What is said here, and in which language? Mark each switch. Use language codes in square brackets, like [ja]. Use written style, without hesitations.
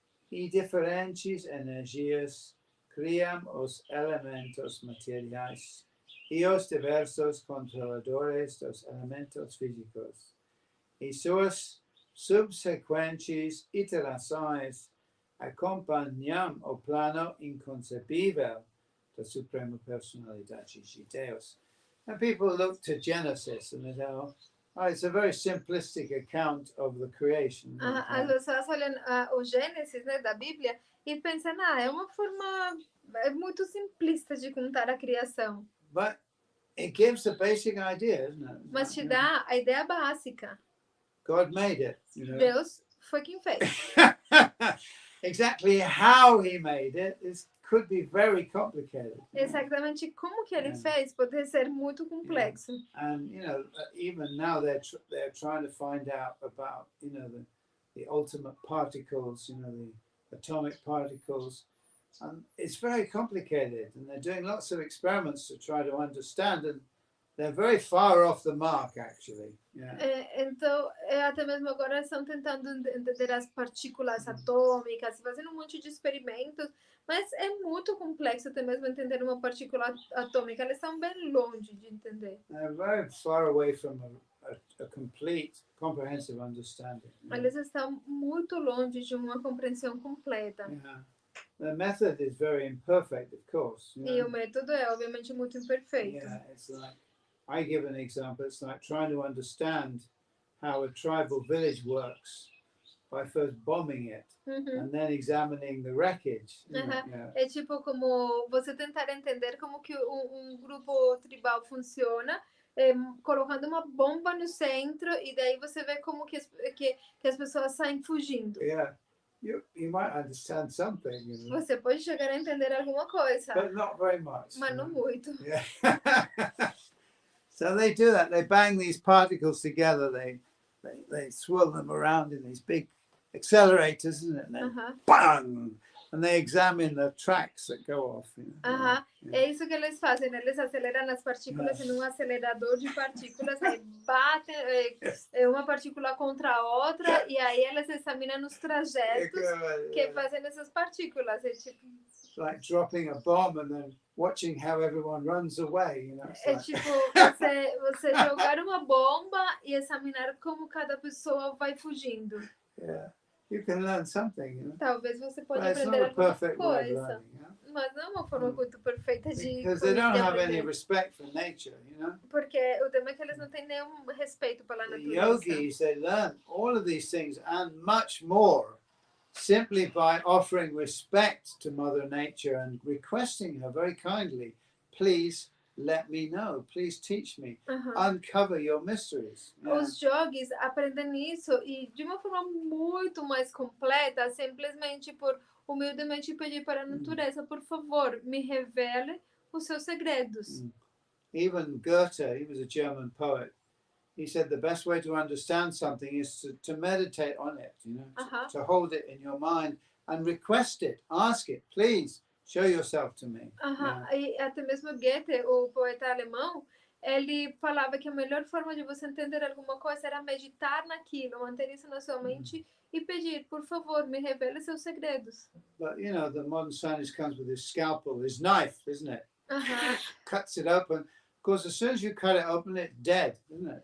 [pt] e diferentes energias criam os elementos materiais e os diversos controladores dos elementos físicos, e suas subsequentes iterações acompanham o plano inconcebível da Suprema Personalidade de Deus. [en] And people look to Genesis and they say, oh, it's a very simplistic account of the creation. [pt] As pessoas olham o Gênesis, né, da Bíblia e pensam, é uma forma muito simplista de contar a criação. [en] But it gives the basic idea, isn't it? [pt] Mas te dá a ideia básica. [en] God made it. You know? [pt] Deus foi quem fez. [en] Exactly how he made it could be very complicated. [pt] Exatamente como que ele fez pode ser muito complexo. [en] And you know, even now they're trying to find out about, you know, the ultimate particles, you know, the atomic particles, and it's very complicated. And they're doing lots of experiments to try to understand, and they're very far off the mark, actually. Yeah. [pt] Então, até mesmo agora estão tentando entender as partículas atômicas, fazendo um monte de experimentos, mas é muito complexo até mesmo entender uma partícula atômica. Eles estão bem longe de entender. [en] They're very far away from a complete, comprehensive understanding. [pt] Eles estão muito longe de uma compreensão completa. [en] Yeah. The method is very imperfect, of course. You know? [pt] E o método é, obviamente, muito imperfeito. [en] Yeah, it's like, I give an example, it's like trying to understand how a tribal village works by first bombing it and then examining the wreckage. Yeah. [pt] É tipo como você tentar entender como que grupo tribal funciona, colocando uma bomba no centro e daí você vê como que as pessoas saem fugindo. [en] Yeah. You might understand something. You know? [pt] Você pode chegar a entender alguma coisa. [en] But not very much. [pt] Mas não muito. [en] Yeah. So they do that. They bang these particles together. They swirl them around in these big accelerators, isn't it? And then bang! And they examine the tracks that go off. You know? [pt] Yeah. É isso que eles fazem. Eles aceleram as partículas em um acelerador de partículas, aí batem uma partícula contra a outra e aí eles examinam os trajetos que fazem essas partículas. É tipo... [en] It's like dropping a bomb and then watching how everyone runs away. You know? [pt] É tipo você jogar uma bomba e examinar como cada pessoa vai fugindo. [en] Yeah. You can learn something, you know? [pt] Talvez você pode aprender alguma coisa, mas não é uma forma muito perfeita de [en] Because they don't have any respect for nature, you know? [pt] Porque o tema é que eles não têm nenhum respeito pela natureza. [en] The yogis, they learn all of these things and much more simply by offering respect to Mother Nature and requesting her very kindly, please let me know, please teach me, uncover your mysteries. Yeah. [pt] Os yogis aprendem isso e de uma forma muito mais completa, simplesmente por humildemente pedir para a natureza, por favor, me revele os seus segredos. [en] Even Goethe, he was a German poet, he said the best way to understand something is to meditate on it, you know, to hold it in your mind and request it, ask it, please. Show yourself to me. [pt] E até mesmo Goethe, o poeta alemão, ele falava que a melhor forma de você entender alguma coisa era meditar naquilo, manter isso na sua mente e pedir, por favor, me revele seus segredos. [en] But you know, the modern scientist comes with his scalpel, his knife, isn't it? Cuts it open. Of course, as soon as you cut it open, it's dead, isn't it?